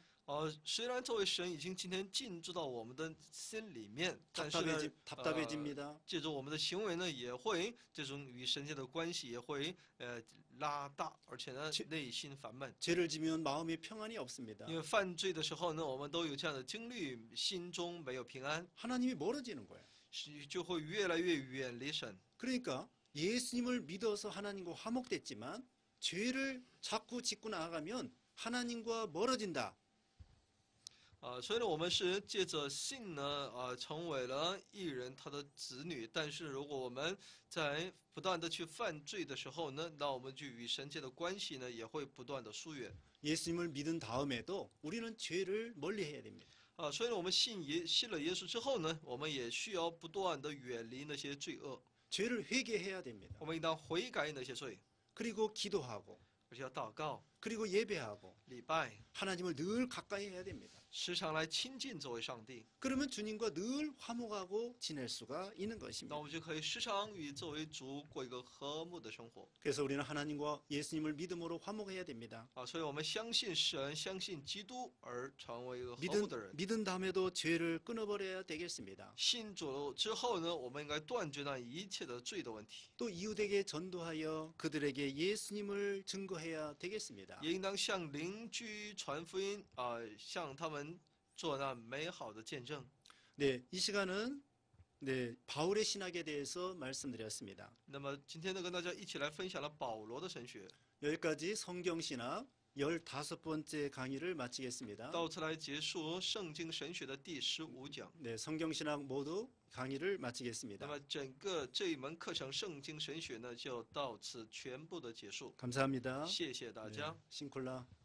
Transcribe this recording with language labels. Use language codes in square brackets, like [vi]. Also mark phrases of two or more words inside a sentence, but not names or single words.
[zh] 虽然这位神已经今天进驻到我们的心里面，但是呢， [ko] 답답해집니다. [zh] 借着我们的行为呢，也会这种与神间的关系也会拉大，而且呢，内心烦闷。 [ko] 죄를 지면 마음에 평안이 없습니다. [zh] 因为犯罪的时候呢，我们都有这样的经历，心中没有平安， [ko] 하나님이 멀어지는 거예요. [zh] 就会越来越远离神。 [ko] 그러니까 예수님을 믿어서 하나님과 화목됐지만 죄를 자꾸 짓고 나가면 하나님과 멀어진다. [zh] 所以呢，我们是借着信呢，成为了义人，他的子女。但是如果我们在不断的去犯罪的时候呢，那我们就与神间的关系呢，也会不断的疏远。 [ko] 예수님을 믿은 다음에도 우리는 죄를 멀리해야 됩니다. [zh] 所以呢，我们信了耶稣之后呢，我们也需要不断的远离那些罪恶， [ko] 죄를 회개해야 됩니다. [zh] 我们应当悔改那些罪， [ko] 그리고 기도하고 [zh] 而且要祷告、 [ko] 그리고 예배하고 [zh] 礼拜， [ko] 하나님을 늘 가까이 해야 됩니다. [zh] 时常来亲近这位上帝。 [ko] 그러면 주님과 늘 화목하고 지낼 수가 있는 [zh] 那 [ko] 것입니다. [zh] 我们就可以时常与这位主过一个和睦的生活。 [ko] 그래서 우리는 하나님과 예수님을 믿음으로 화목해야 됩니다. [zh] 所以我们相信神，相信基督，而成为一个和睦的人。 [ko] 믿은 다음에도 죄를 끊어버려야 되겠습니다. [zh] 信主之后呢，我们应该断绝那一切的罪的问题， [ko] 또 이웃에게 전도하여 그들에게 예수님을 증거해야 되겠습니다. [zh] 也应当向邻居传福音，向他们做那美好的见证。 [ko] 네, 이 시간은 바울의 신학에 대해서 말씀드렸습니다. [zh] 那么今天呢，跟大家一起来分享了保罗的神学， [ko] 여기까지 성경신학 15번째 강의를 마치겠습니다. [zh] 到此来结束圣经神学的第15讲。 [ko] 네, 성경신학 모두 강의를 [zh] 那 [ko] 마치겠습니다. [zh] 么整个这一门课程圣经神学呢，就到此全部的结束。 [ko] 감사합니다. [zh] 谢谢大家。 [ko] 네, 싱콜라.